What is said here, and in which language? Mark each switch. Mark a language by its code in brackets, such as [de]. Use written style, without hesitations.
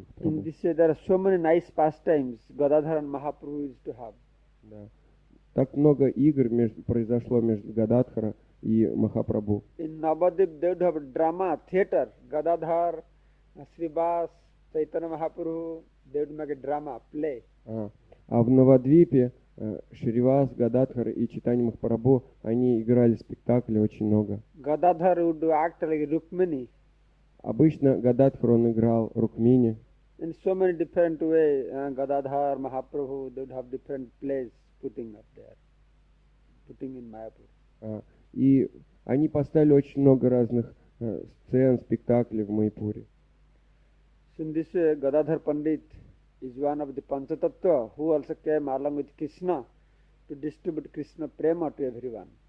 [en] In [ru] Махапрабху. [en] this way, there are so many nice pastimes Gadadhar and Mahaprabhu used to have. [ru] Да. Так много игр произошло между Гададхара и Махапрабху. [en] In Navadip, they would have a drama, theater. Gadadhar, Srivas, Chaitanya Mahaprabhu, they would make a drama, play. [ru] А в Навадвипе Шривас, Гададхар и Чайтанья Махапрабху, они играли спектакли очень много. [en] Gadadhar would act like Rukmini [ru] Обычно Гададхар, он играл Рукмини. [en] in so many different ways. Gadadhar, Mahaprabhu, they would have different plays putting up there, putting in Mayapur. [ru] И они поставили очень много разных сцен, спектаклей в Майпуре. [en] So in this way, Gadadhar Pandit is one of the Panchatattva who also came along with Krishna to distribute Krishna prema to everyone.